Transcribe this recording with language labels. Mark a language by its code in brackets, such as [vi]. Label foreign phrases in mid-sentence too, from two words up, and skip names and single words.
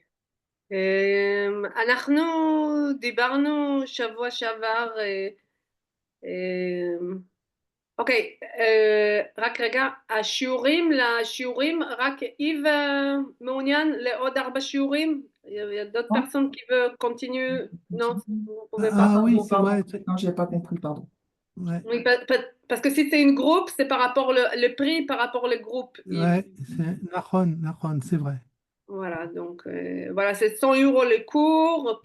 [he] אנחנו דיברנו שבוע שעבר, אוקיי, רק רגע, לשיעורים, רק איב מעוניין לעוד 4 שיעורים? [fr] Il y a d'autres Non. personnes qui veulent continuer? Non, vous ne pouvez pas. Ah oui, pardon, c'est pardon. vrai. Non, j'ai pas compris, pardon. Ouais, Oui, parce que si c'est une groupe, c'est par rapport le prix par rapport au groupe. Yves. ouais, c'est Nahon, c'est vrai. Voilà, donc voilà, c'est 100 € les cours.